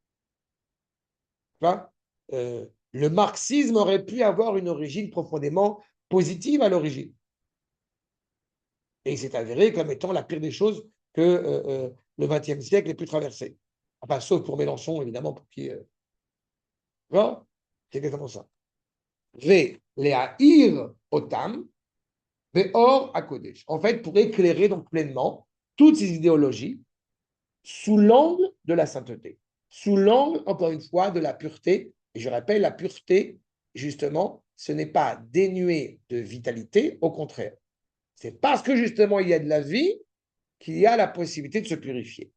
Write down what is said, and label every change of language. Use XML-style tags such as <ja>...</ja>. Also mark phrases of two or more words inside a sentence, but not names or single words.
<fr>Le marxisme aurait pu avoir une origine profondément positive à l'origine. Et il s'est avéré comme étant la pire des choses que le XXe siècle ait pu traverser. Enfin, sauf pour Mélenchon, évidemment, pour qui... c'est exactement ça.</fr> <he>ולהאיר אותם באור הקודש.</he> <fr>En fait, pour éclairer donc pleinement toutes ces idéologies sous l'angle de la sainteté, sous l'angle, encore une fois, de la pureté. Et je rappelle, la pureté, justement, ce n'est pas dénué de vitalité, au contraire. C'est parce que, justement, il y a de la vie qu'il y a la possibilité de se purifier.</fr>